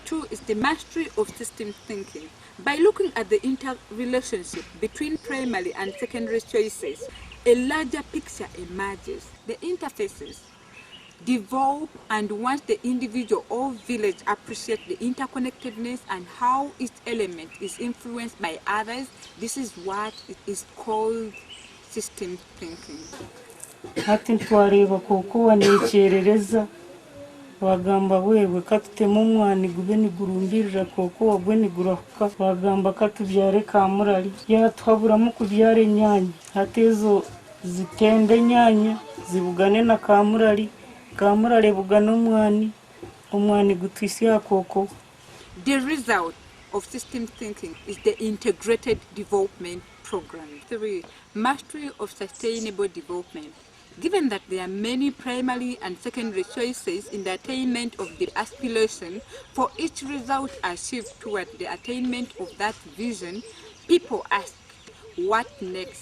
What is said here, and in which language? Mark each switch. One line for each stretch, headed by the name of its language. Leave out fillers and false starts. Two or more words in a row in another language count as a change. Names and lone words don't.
English: 2 is the mastery of system thinking. By looking at the interrelationship between primary and secondary choices, a larger picture emerges. The interfaces develop, and once the individual or village appreciates the interconnectedness and how each element is influenced by others, this is what it is called system thinking.
Kinyarwanda: Hati ntwareba koko wanekerereza wagamba wewe katutema umwani gube nigurumbirira koko wagwe nigurahuka wagamba katubyare kamurali yatwaburamu kubyare nyanya hatezo zitende nyanya zibugane na kamurali bugana umwani gutwisi ya koko.
English: The result of system thinking is the integrated development program. 3. Mastery of sustainable development. Given that there are many primary and secondary choices in the attainment of the aspiration, for each result achieved toward the attainment of that vision, people ask, what next?